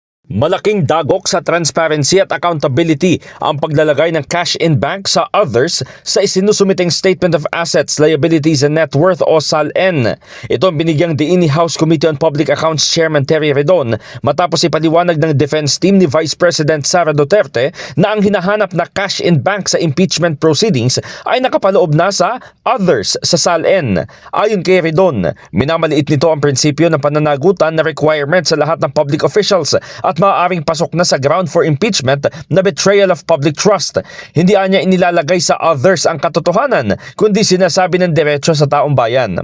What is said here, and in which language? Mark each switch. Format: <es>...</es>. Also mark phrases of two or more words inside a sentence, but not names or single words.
<tl>Malaking dagok sa transparency at accountability ang paglalagay ng</tl> <en>cash in bank</en> <tl>sa others sa isinusumiting</tl> <en>Statement of Assets, Liabilities and Net Worth</en> <tl>o SALN. Ito ang binigyang diin ni House Committee on Public Accounts Chairman Terry Redon matapos ipaliwanag ng</tl> <en>defense team</en> <tl>ni Vice President Sara Duterte na ang hinahanap na</tl> <en>cash in bank</en> <tl>sa</tl> <en>impeachment proceedings</en> <tl>ay nakapaloob na sa others sa SALN. Ayon kay Redon, minamaliit nito ang prinsipyo ng pananagutan na requirement sa lahat ng</tl> <en>public officials</en> <tl>at maaaring pasok na sa</tl> <en>ground for impeachment</en> <tl>na</tl> <en>betrayal of public trust.</en> <tl>Hindi anya inilalagay sa others ang katotohanan, kundi sinasabi ng diretso sa taong bayan.</tl>